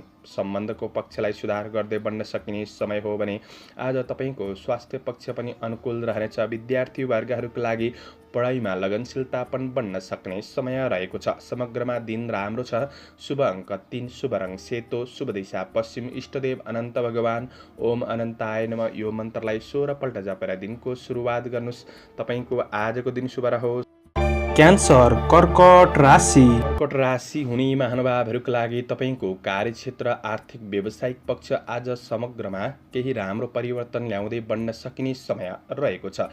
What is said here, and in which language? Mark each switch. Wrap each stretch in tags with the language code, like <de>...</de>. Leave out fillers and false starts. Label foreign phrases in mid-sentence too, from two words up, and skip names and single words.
<ne>सम्बन्धको पक्षलाई सुधार गर्दै बढ्न सकिने समय हो भने आज तपाईँको स्वास्थ्य पक्ष पनि अनुकूल रहनेछ। विद्यार्थी वर्गहरूका लागि पढाइमा लगनशीलता पनि बढ्न सक्ने समय रहेको छ। समग्रमा दिन राम्रो छ। शुभ अङ्क 3, शुभ रङ सेतो, शुभ दिशा पश्चिम, इष्टदेव अनन्त भगवान</ne> <sa>ओम अनन्ताय नमः</sa> <ne>यो मन्त्रलाई 16 पल्ट जपेर दिनको सुरुवात गर्नुहोस्। तपाईँको आजको दिन शुभ रहोस्। क्यान्सर कर्कट राशि। कर्कट राशि हुने महानुभावहरूका लागि तपाईँको कार्यक्षेत्र आर्थिक व्यावसायिक पक्ष आज समग्रमा केही राम्रो परिवर्तन ल्याउँदै बढ्न सकिने समय रहेको छ।</ne>